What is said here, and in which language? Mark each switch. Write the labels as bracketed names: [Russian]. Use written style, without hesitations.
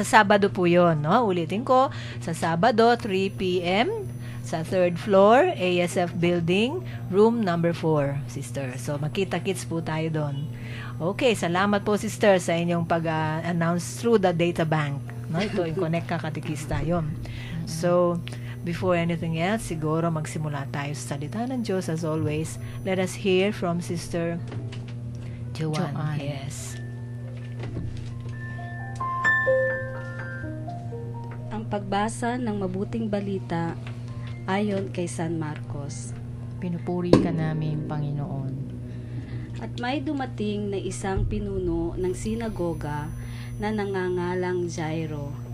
[Filipino] Sa Sabado po yun, no? Ulitin ko, sa Sabado, 3 p.m., sa 3rd floor, ASF Building, room number 4, sister. So, makita-kits po tayo doon. Okay, salamat po, sister, sa inyong pag-announce through the data bank. No? Ito, yung Connect ka Katekista, yun. So, before anything else, siguro magsimula tayo sa salita ng Diyos. [English] As always, let us hear from Sister Joanne. Yes. [Filipino] Ang pagbasa ng mabuting balita ayon kay San Marcos. Pinupuri ka namin, Panginoon. At may dumating na isang pinuno ng sinagoga na nangangalang Jairo.